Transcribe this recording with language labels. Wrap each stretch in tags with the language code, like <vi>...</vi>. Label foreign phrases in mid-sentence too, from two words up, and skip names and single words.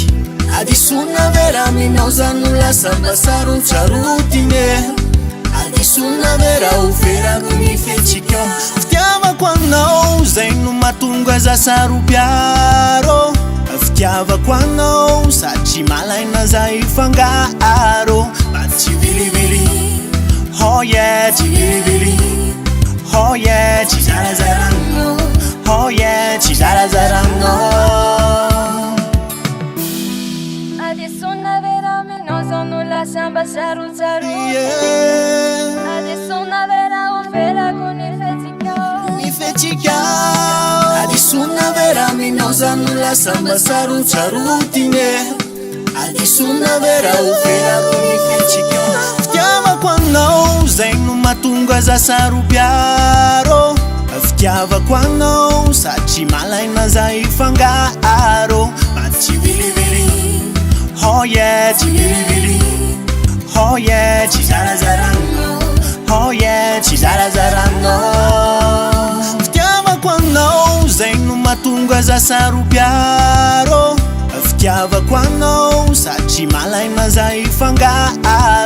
<mg>Adisona vera minao zany no lasa mba sarotsarotina. Adisona vera ho verako ny fihetsika fitiavako anao zay no mahatonga za saropiaro. Fitiavako anao satria malaina za ifangaro mba tsy vilivily.</mg> <en>Oh yeah, chigirigiri. Oh yeah, chizarazarano. Oh yeah, chizarazarano.</en> <mg>Adisona vera minao zany no lasa mba sarotsarotina. Adisona vera ho verako ny fihetsika. Adisona vera minao zany no lasa mba sarotsarotina. Adisona vera ho verako ny fihetsika fitiavako anao zay no mahatonga za saropiaro. Fitiavako anao satria malaina za ifangaro mba tsy vilivily.</mg> <en>Oh yeah, chigirigiri. Oh yeah, chizarazarano. Oh yeah, chizarazarano.</en> <mg>Fitiavako anao zay no mahatonga za saropiaro. Fitiavako anao satria malaina za ifangaro.</mg>